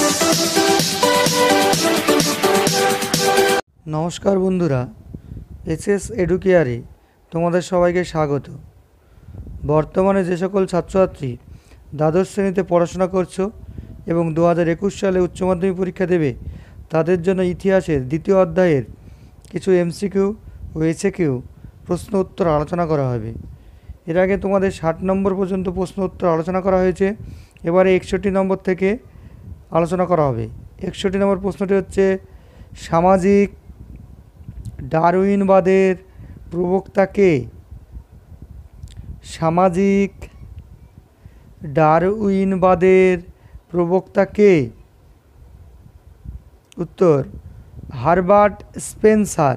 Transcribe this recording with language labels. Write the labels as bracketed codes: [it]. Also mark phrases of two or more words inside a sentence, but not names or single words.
[bn] নমস্কার বন্ধুরা এসএস এডুকেয়ারে তোমাদের সবাইকে স্বাগত। বর্তমানে যে সকল ছাত্রছাত্রী দ্বাদশ শ্রেণীতে পড়াশোনা করছো এবং 2021 সালে উচ্চ মাধ্যমিক পরীক্ষা দেবে তাদের জন্য ইতিহাসের দ্বিতীয় অধ্যায়ের কিছু এমসিকিউ ও এসএকিউ প্রশ্ন উত্তর আলোচনা করা হবে। এর আগে তোমাদের 60 নম্বর পর্যন্ত প্রশ্ন উত্তর আলোচনা করা হয়েছে। এবারে 61 নম্বর থেকে আলোচনা করা হবে। 61 নম্বর প্রশ্নটি হচ্ছে সামাজিক ডারউইনবাদের প্রবক্তা কে? সামাজিক ডারউইনবাদের প্রবক্তা কে? উত্তর হার্বার্ট স্পেন্সার।